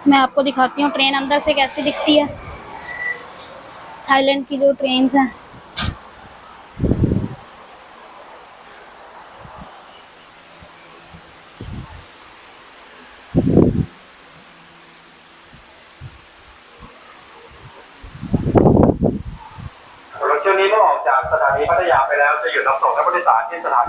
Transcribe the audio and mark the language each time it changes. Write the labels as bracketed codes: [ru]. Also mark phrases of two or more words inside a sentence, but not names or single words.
[hi] आपको दिखाती हूँ ट्रेन अंदर से कैसी दिखती है, थाईलैंड की जो ट्रेन हैं। [th] รถเที่ยวนี้เมื่อออกจากสถานีพัทยาไปแล้วจะหยุดรับส่งนักผู้โดยสารที่สถา